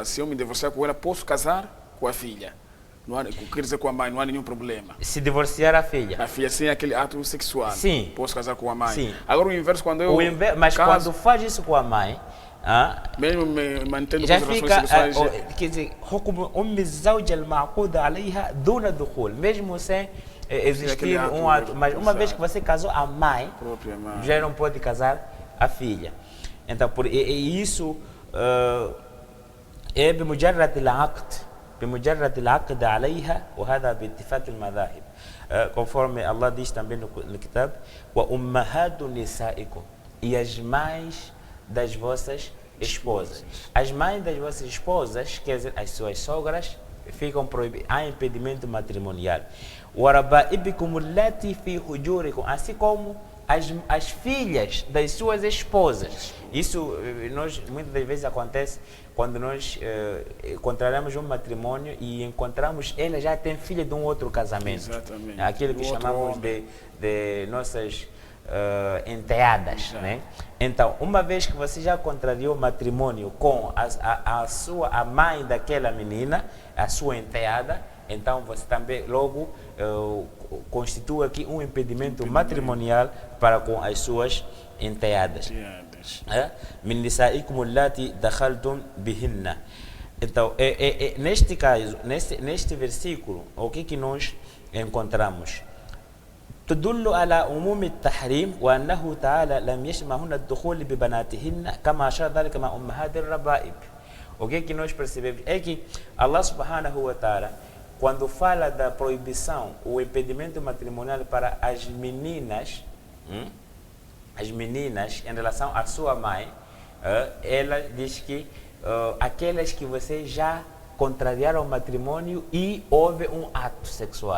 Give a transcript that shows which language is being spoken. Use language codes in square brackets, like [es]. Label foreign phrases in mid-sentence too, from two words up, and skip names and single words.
[pt] Se eu me divorciar com ela, posso casar com a filha. Não há, quer dizer, com a mãe, não há nenhum problema. Se divorciar a filha. A filha sem aquele ato sexual. Sim. Posso casar com a mãe. Sim. Agora o inverso, quando eu mas caso, quando faz isso com a mãe, mesmo me mantendo já com as fica, relações sexuais... quer dizer, [ar] حكم أم الزوجة المعقود عليها دون الدخول, [pt] mesmo sem existir um ato. Mas uma vez que você casou a mãe, já não pode casar a filha. Então, isso é [ar] بمجرد العقد. بمجرد العقد عليها وهذا باتفاق المذاهب. [pt] Conforme Allah diz também no Kitab, [ar] وأمهات نسائكم, [pt] e as mães das vossas esposas. As mães das vossas esposas, quer dizer, as suas sogras, ficam proibidas, há impedimento matrimonial. [ar] وَرَبَائِبِكُمُ اللَّاتِي فِي حُجُورِكُم, [pt] assim como as filhas das suas esposas. Isso muitas das vezes acontece quando nós contrariamos um matrimônio e encontramos ela já tem filha de um outro casamento. Exatamente. Aquilo que chamamos de nossas enteadas, né? Então, uma vez que você já contrariou o matrimônio com a mãe daquela menina, a sua enteada, então você também logo constitui aqui um impedimento matrimonial para com as suas enteadas. [ar] من نسائكم اللاتي دخلتم بهن. [pt] Então, neste caso, neste versículo, o que nós encontramos? [ar] تدل على عموم التحريم وأنه تعالى لم يشمعهن الدخول ببناتهن كما أشار ذلك مع أمهات الربائب. [pt] O que nós percebemos é que [ar] الله سبحانه وتعالى, [pt] quando fala da proibição, o impedimento matrimonial para as meninas em relação à sua mãe, ela diz que aquelas que você já contrariaram o matrimônio e houve um ato sexual.